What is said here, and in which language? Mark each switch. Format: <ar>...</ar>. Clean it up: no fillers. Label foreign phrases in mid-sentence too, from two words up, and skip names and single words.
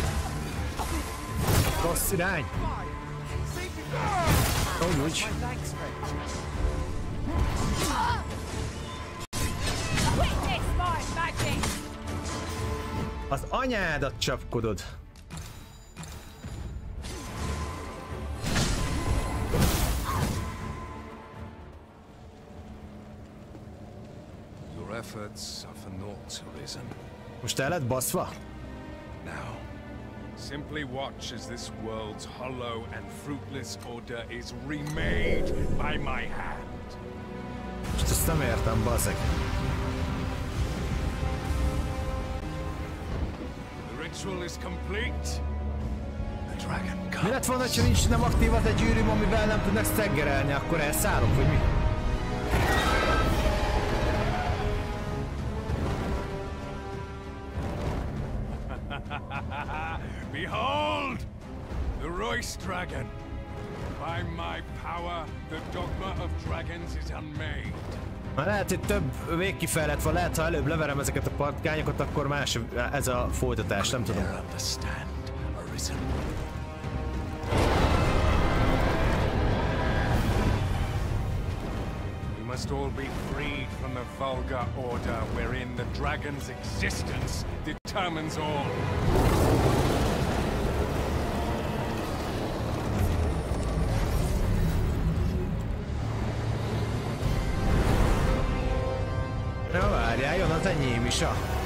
<hu>Rossz irány! Úgy. Az anyádat csapkodod.</hu> <en>Your efforts are for naught, Arisen.</en> <hu>Most el lett baszva?</hu> <en>Now, simply watch as this world's hollow and fruitless order is remade by my hand.</en> <hu>Most ezt nem értem, bazzeg.</hu> <en>The ritual is complete. The dragon comes.</en> <hu>Mi lett volna, ha nincs nem aktív az egy gyűrűm, amivel nem tudnak staggerelni, akkor elszállok, vagy mi?</hu> <en>Behold! The Royce Dragon! By my power, the dogma of dragons is unmade.</en> <hu>Már lehet, hogy több végkifejlett van, lehet, ha előbb leverem ezeket a patkányokat, akkor más ez a folytatás, nem tudom.</hu> <en>We must all be freed from the vulgar order wherein the dragon's existence determines all.</en> <hu>Na várjál, jön az enyém is a...</hu>